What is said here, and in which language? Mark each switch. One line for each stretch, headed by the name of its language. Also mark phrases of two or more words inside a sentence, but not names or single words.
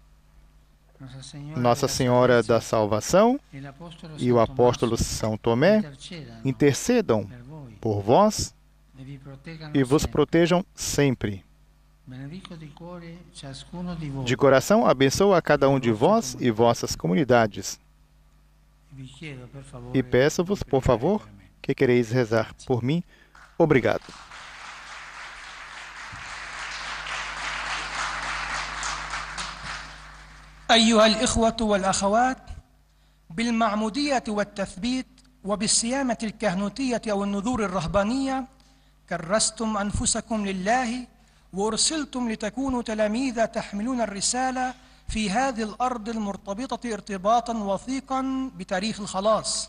Portuguese: Nossa Senhora da Salvação e o apóstolo São Tomé intercedam por vós e vos protejam sempre. De coração, abençoo a cada um de vós e vossas comunidades. E peço-vos, por favor, que quereis rezar por mim. Obrigado.
Arabic: أيها الإخوة والأخوات، بالمعمودية والتثبيت وبالصيامة الكهنوتية أو النذور الرهبانية كرستم أنفسكم لله وأرسلتم لتكونوا تلاميذ تحملون الرسالة في هذه الأرض المرتبطة ارتباطا وثيقا بتاريخ الخلاص.